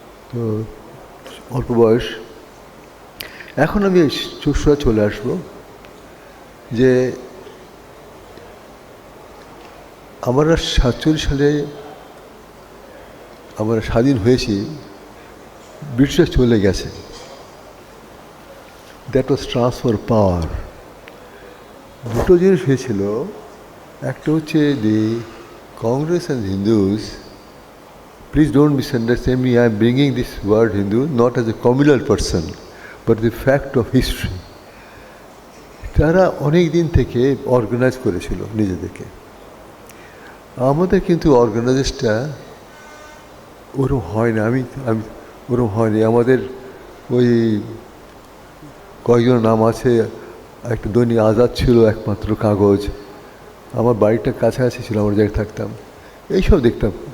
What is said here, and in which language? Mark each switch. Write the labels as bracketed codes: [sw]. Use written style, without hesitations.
[bn] তো অল্প বয়স, এখন আমি চুষরা চলে আসবো যে আমরা 47 সালে আমরা স্বাধীন হয়েছি, ব্রিটিশরা চলে গেছে, [en] That was transfer power. [bn] দুটো জিনিস হয়েছিল, একটা হচ্ছে [en] The Congress and Hindus, please don't misunderstand me, I am bringing this word Hindu not as a communal person but the fact of history. [bn] তারা অনেক দিন থেকে অর্গানাইজ করেছিল নিজেদেরকে, আমাদের কিন্তু অর্গানাইজটা ওরকম হয় না। আমি ওরকম হয়নি। আমাদের ওই কয়েকজন নাম আছে, একটা দৈনিক আজাদ ছিল একমাত্র কাগজ, আমার বাড়িটা কাছাকাছি ছিল, আমরা জায়গায় থাকতাম, এইসব দেখতাম।